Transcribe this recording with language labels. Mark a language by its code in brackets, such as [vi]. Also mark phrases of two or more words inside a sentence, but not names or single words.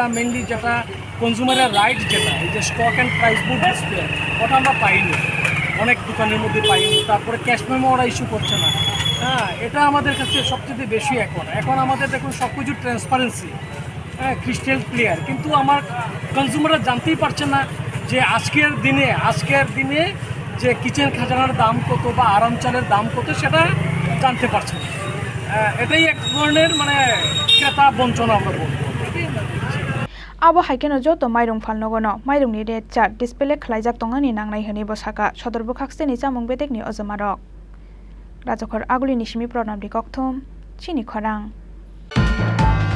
[bn] মেনলি যেটা [en] consumer-er right [bn] যেটা এই যে [en] stock and price book display [bn] ওটা আমরা পাইনি অনেক দোকানের মধ্যে পাইনি তারপরে [en] cash memo [bn] ওরা ইস্যু করছে না হ্যাঁ এটা আমাদের কাছে সবচেয়ে বেশি এখন আমাদের দেখুন সব কিছু ট্রান্সপারেন্সি হ্যাঁ [en] crystal clear [bn] কিন্তু আমার কনজিউমাররা জানতেই পারছে না যে আজকের দিনে যে কিচেন খাজানার দাম কত বা আরাম চালের দাম কত সেটা জানতে পারছে না এটাই এক ধরনের মানে ক্রেতা বঞ্চনা আমরা বলবো [trp] Abo haikeno joto mairung phalnogono mairungni [en] red chart display [trp] khlaijak tongani nangnai hini bosaka sodor bokhakseni chamung bedekni ojamarok Rajokhor aguli nisimi pronamdi kokthom chini khorang